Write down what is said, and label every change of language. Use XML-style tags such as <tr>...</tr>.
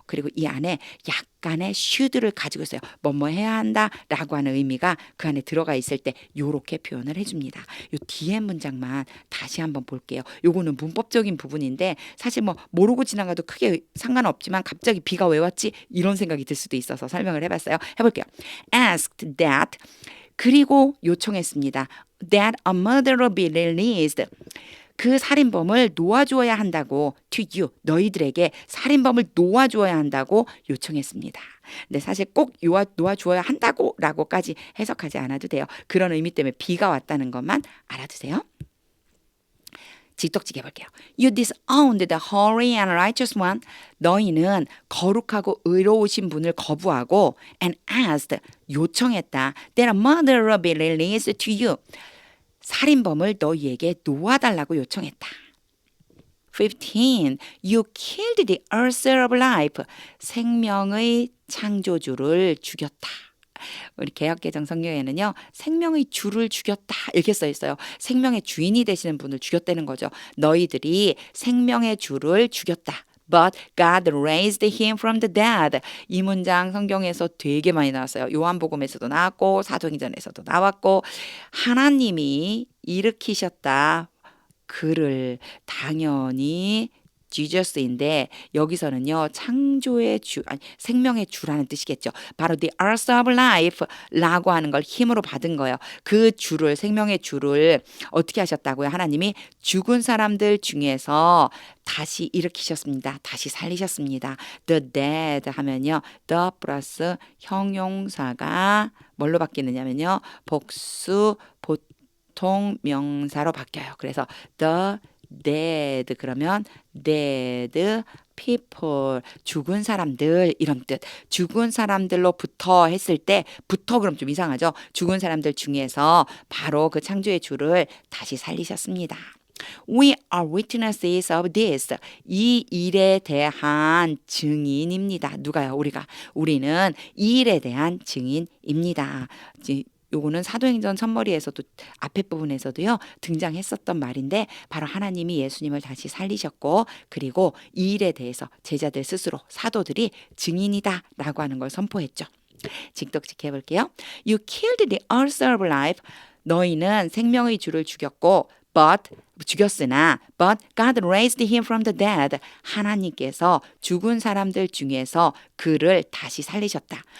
<ko>그리고 이 안에 약간의 should를 가지고 있어요. 뭐뭐 해야 한다라고 하는 의미가 그 안에 들어가 있을 때 요렇게 표현을 해줍니다. 요 뒤에 문장만 다시 한번 볼게요. 요거는 문법적인 부분인데 사실 뭐 모르고 지나가도 크게 상관없지만 갑자기 B가 왜 왔지? 이런 생각이 들 수도 있어서 설명을 해봤어요. 해볼게요. asked that 그리고 요청했습니다.</ko> <en>that a murderer be released.</en> <ko>그 살인범을 놓아주어야 한다고</ko> <en>to you,</en> <ko>너희들에게 살인범을 놓아주어야 한다고 요청했습니다. 근데 사실 꼭 놓아주어야 한다고 라고까지 해석하지 않아도 돼요. 그런 의미 때문에 B가 왔다는 것만 알아두세요. 직독직 해볼게요.</ko> <en>You disowned the holy and righteous one.</en> <ko>너희는 거룩하고 의로우신 분을 거부하고</ko> <en>and asked,</en> <ko>요청했다.</ko> <en>That a murderer be released to you.</en> <ko>살인범을 너희에게 놓아달라고 요청했다. 15.</ko> <en>You killed the author of life.</en> <ko>생명의 창조주를 죽였다. 우리 개역개정 성경에는요. 생명의 주를 죽였다 이렇게 써 있어요. 생명의 주인이 되시는 분을 죽였다는 거죠. 너희들이 생명의 주를 죽였다.</ko> <en>But God raised him from the dead.</en> <ko>이 문장 성경에서 되게 많이 나왔어요. 요한복음에서도 나왔고 사도행전에서도 나왔고 하나님이 일으키셨다. 그를 당연히 지저스인데 여기서는요 창조의 주 아니 생명의 주라는 뜻이겠죠. 바로 the earth of life라고 하는 걸 힘으로 받은 거예요. 그 주를 생명의 주를 어떻게 하셨다고요? 하나님이 죽은 사람들 중에서 다시 일으키셨습니다. 다시 살리셨습니다. The dead 하면요 the 플러스 형용사가 뭘로 바뀌느냐면요 복수 보통 명사로 바뀌어요. 그래서 the dead 그러면 dead people 죽은 사람들 이런 뜻. 죽은 사람들로부터 했을 때 부터 그럼 좀 이상하죠. 죽은 사람들 중에서 바로 그 창조의 주를 다시 살리셨습니다.</ko> <en>We are witnesses of this.</en> <ko>이 일에 대한 증인입니다. 누가요? 우리는 이 일에 대한 증인입니다. 요거는 사도행전 첫머리에서도 앞에 부분에서도요 등장했었던 말인데 바로 하나님이 예수님을 다시 살리셨고 그리고 이 일에 대해서 제자들 스스로 사도들이 증인이다 라고 하는 걸 선포했죠. 직독직 해볼게요.</ko> <en>You killed the author of life.</en> <ko>너희는 생명의 주를 죽였고 죽였으나</ko> <en>but God raised him from the dead.</en> <ko>하나님께서 죽은 사람들 중에서 그를 다시 살리셨다.</ko>